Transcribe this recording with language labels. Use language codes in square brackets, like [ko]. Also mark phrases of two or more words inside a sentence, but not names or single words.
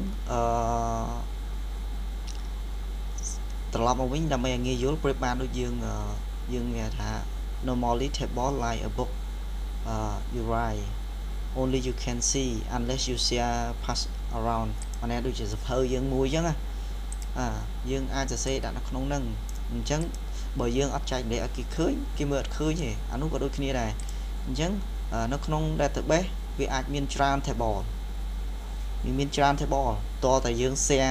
[km] ត្រឡប់មកវិញដើម្បីឲ្យងាយយល់ប្រៀបបានដូចយើងនិយាយថា [en] normally table like a book you write only you can see unless you share pass around [km] អានេះដូចជាសភៅយើងមួយអញ្ចឹងយើងអាចសរសេរដាក់នៅក្នុងហ្នឹងអញ្ចឹងបើ យើងអត់ចែកម្លែកឲ្យគេឃើញគេមើលអត់ឃើញទេអានោះក៏ដូចគ្នាដែរអញ្ចឹងនៅក្នុង database វាអាចមានច្រើន table វាមានច្រើន table តើតែយើង share